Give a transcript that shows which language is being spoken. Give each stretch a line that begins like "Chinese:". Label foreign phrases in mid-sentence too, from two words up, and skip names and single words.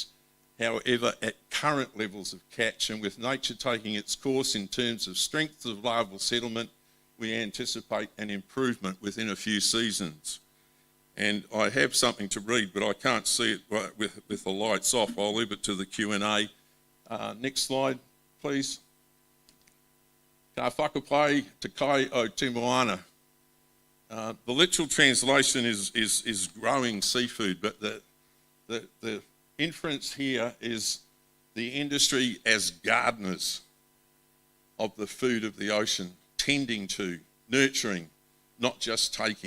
English: However, at current levels of catch and with nature taking its course in terms of strength of larval settlement, we anticipate an improvement within a few seasons. And I have something to read, but I can't see it with the lights off. I'll leave it to the Q&A. Next slide, please.
Māori: Ka whakapai te kai o te moana.
English: The literal translation is growing seafood, but the inference here is the industry as gardeners of the food of the ocean, tending to, nurturing, not just taking.